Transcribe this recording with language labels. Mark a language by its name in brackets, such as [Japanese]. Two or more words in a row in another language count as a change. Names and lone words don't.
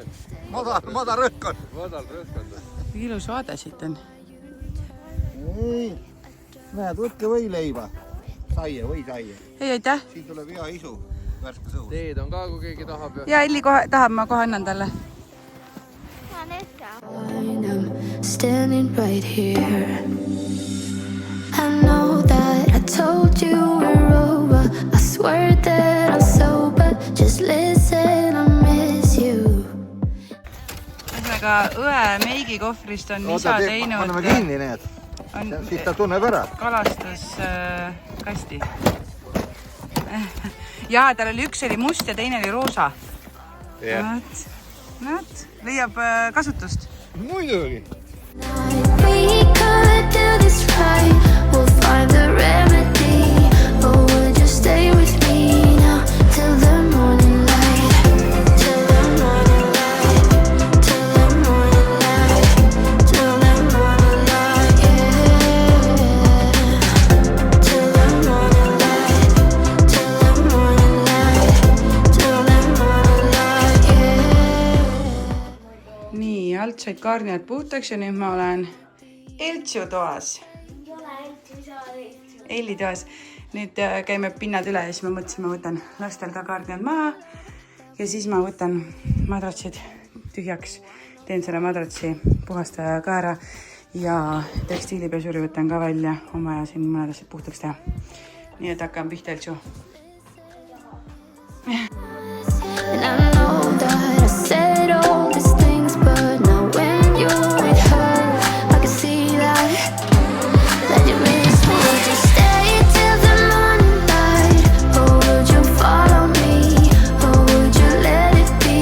[Estonian] Madal rõhkond. Madal rõhkond. Ilus vaade siit on. Ei. Näed, võtke võileiba. Või saie. Ei, aitäh. Siin tuleb hea isu. Värske sõu. Teed on ka, kui keegi tahab. Ja Elli tahab, ma kohe annan talle. [English] I'm standing right here. I know that I told you we're over. I swear that I'm sober. Just listen, I miss you. [Estonian] Ühesõnaga õe meigi kohvrist on isa teinud. Anname kinni need. Siis ta tunneb ära. Kalastuskasti. Jaa, tal oli üks oli must ja teine oli roosa. Näed, leiab kasutust. Muidugi. [English] We could do this right. We'll find the remedy. Or would you stay with me now till the morning light? Till the morning light. Till the morning light. Till the morning light, yeah. Till the morning light. Till the morning light. Till the morning light, yeah. [Estonian] Nii, alt said kaarniad puhtaks ja nüüd ma olen Eltsu toas. Elli toas. Nüüd käime pinnad üle ja siis ma mõtlesin, ma võtan lastel ka kaarniad maha ja siis ma võtan madratsid tühjaks, teen selle madratsi puhastaja ka ära ja tekstiilipesuri võtan ka välja oma ja siin mõned asjad puhtaks teha. Nii et hakkame pihta, Eltsu. [English] And I know that I said all these things, but now when you're with her, I can see that you miss me. Would you stay till the morning light, or would you follow me, or would you let it be?